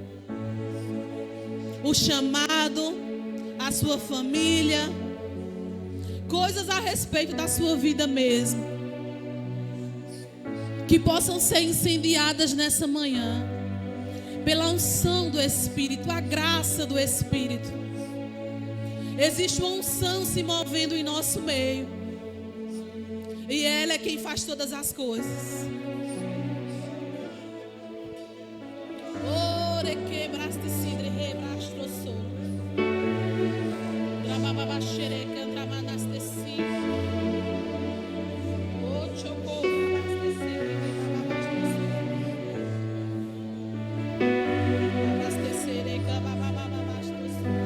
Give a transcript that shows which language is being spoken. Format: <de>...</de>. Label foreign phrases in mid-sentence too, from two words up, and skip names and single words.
<pt>O chamado, a sua família, coisas a respeito da sua vida mesmo, que possam ser incendiadas nessa manhã pela unção do Espírito, a graça do Espírito. Existe uma unção se movendo em nosso meio, e ela é quem faz todas as coisas. Ore quebraste cidre rebrastroso. Drababa xereca dramanaste si. O choco braste cidre braste xereca bababa bastroso.</pt>